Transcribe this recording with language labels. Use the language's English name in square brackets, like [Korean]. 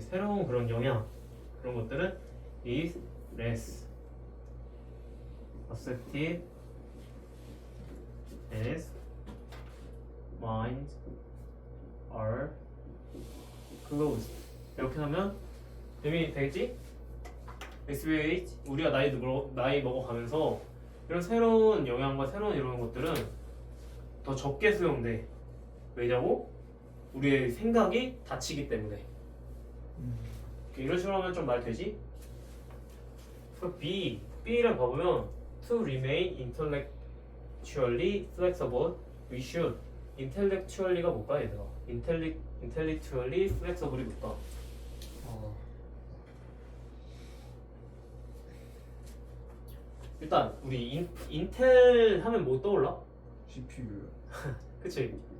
[Korean] 새로운 그런 영향 그런 것들은 [English] is less accepted as minds are closed. [Korean] 이렇게 하면 의미 되겠지? SVH 우리가 나이 먹어가면서 이런 새로운 영향과 새로운 이런 것들은 더 적게 수용돼. 왜냐고? 우리의 생각이 닫히기 때문에. 이런 식으로 하면 좀 말 되지? 그 B를 봐보면 [English] to remain intellectually flexible, we should. [Korean] intellectually가 뭘까 얘들아? intellectually flexible이 뭘까? 일단 우리 인텔 하면 뭐 떠올라? [English] CPU. [Korean] 그치?